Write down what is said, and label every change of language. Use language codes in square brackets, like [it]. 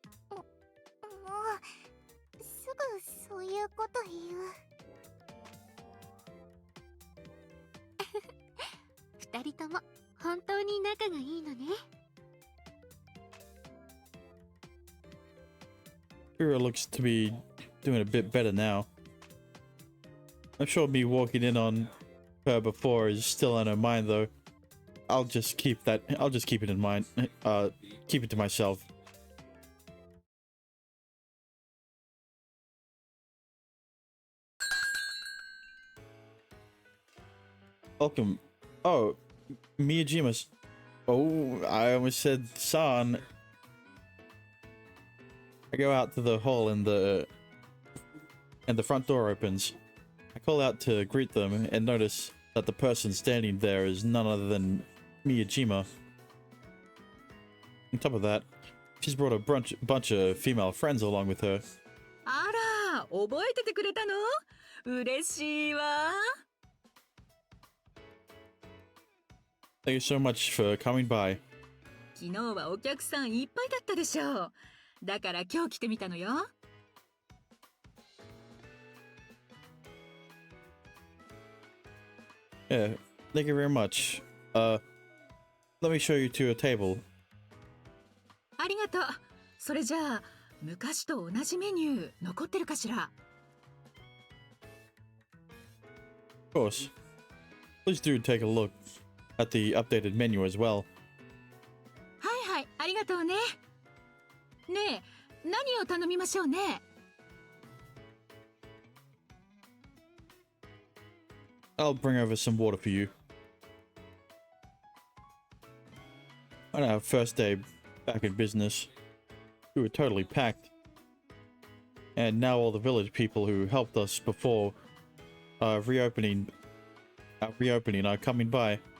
[ja] もうすぐそういうこと言う。二人とも本当に仲がいいのね。 [en] Rira looks to be doing a bit better now. I'm sure me walking in on her before is still on her mind though. I'll just keep it in mind. Keep it to myself. Welcome. Oh, Miyajima's. Oh, I almost said san. I go out to the hall and the front door opens. I call out to greet them and notice that the person standing there is none other than Miyajima. On top of that, she's brought a bunch of female friends along with her. [ja] あら、覚えててくれたの？嬉しいわ。 [en] Thank you so much for coming by. [ja] 昨日はお客さんいっぱいだったでしょう。だから今日来てみたのよ。 [en] Yeah, thank you very much. Let me show you to a table. [ja] ありがとう。それじゃあ、昔と同じメニュー残ってるかしら？ [en] Of course. Please do take a look at the updated menu as well. [ja] はいはい、ありがとうね。ねえ、何を頼みましょうね。 [en] I'll bring over some water for you. On our first day back in business, we were totally packed. And now all the village people who helped us before reopening are coming by.